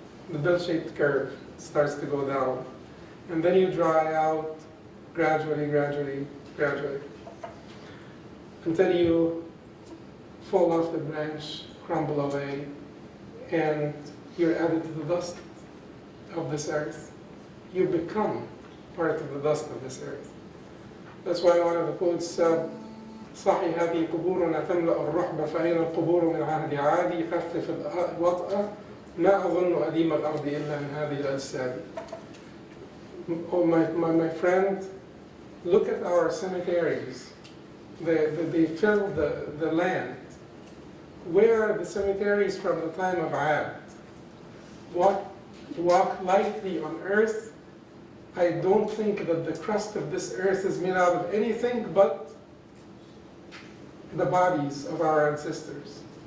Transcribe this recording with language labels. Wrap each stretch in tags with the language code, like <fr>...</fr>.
<en>the bell-shaped curve starts to go down. And then you dry out gradually, gradually, gradually, until you fall off the branch, crumble away, and you're added to the dust of this earth. You become part of the dust of this earth. That's why one of the poets said,</en> <ar>صحي هذه قبورنا تملأ الرحب فأين القبور من عهد عادي خفف الوطأ ما أظن أديم الأرض إلا من هذه الأجساد.</ar> <en>Oh, my friend, look at our cemeteries. They fill the land. Where are the cemeteries from the time of Ad? Walk lightly on earth. I don't think that the crust of this earth is made out of anything but the bodies of our ancestors.</en>